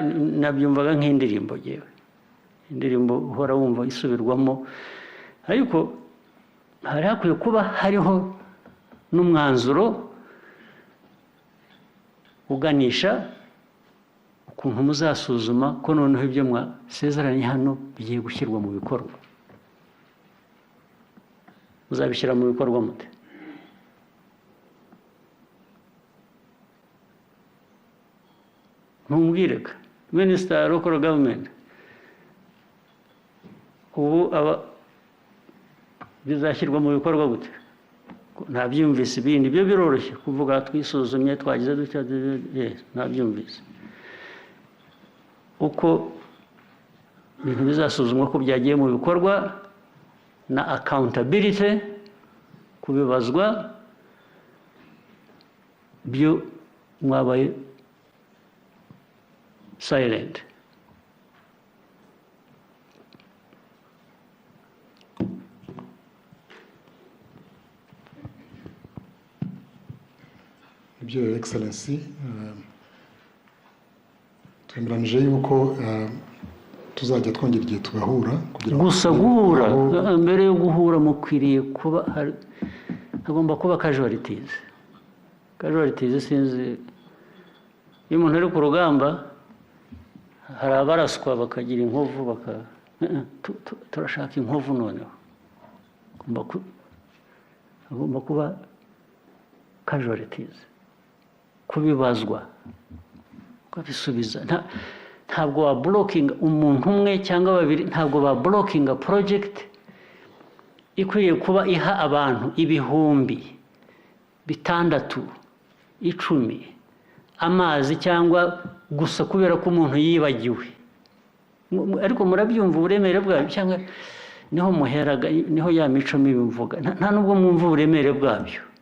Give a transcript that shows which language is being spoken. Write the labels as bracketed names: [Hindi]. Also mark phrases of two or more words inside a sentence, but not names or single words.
[Kinyarwanda] Nabyumvaga nk'indirimbo yewe, indirimbo uhora wumva isubirwamo, ariko hari hakwiye kuba hariho n'umwanzuro uganisha ukuntu muzasuzuma ko noneho ibyo mwasezeranye hano bigiye gushyirwa mu bikorwa. Muzabishyira mu bikorwa mute? Ntumbwireka. [English] Minister local government [Kinyarwanda] ubu bizashyirwa mu bikorwa gute? Ntabyumvise ibindi byo biroroshye kuvuga twisuzumye twagize dutya ntabyumvise uko ibintu bizasuzumwa ko byagiye mu bikorwa na accountability kubibazwa byo mwabaye silent. [English] Your Excellency, [Kinyarwanda] twemeranije yuko tuzajya twongera igihe tugahura gusa guhura mbere yo guhura mukwiriye kuba hagomba kuba casualties sinzi iyo umuntu ari ku rugamba hari abaraswa bakagira inkovu turashaka inkovu noneho hagomba kuba casualties kubibazwa ukabisubiza ntabwo wa blocking umuntu umwe cyangwa babiri ntabwo ba [English] blocking a project [Kinyarwanda] ikwiriye kuba iha abantu ibihumbi 6 10 amazi cyangwa gusa kubera ko umuntu yibagiwe ariko murabyumva uburemere bwabyo cyangwa niho muheraga niho ya mico mibi mvuga nta nubwo mwumva uburemere bwabyo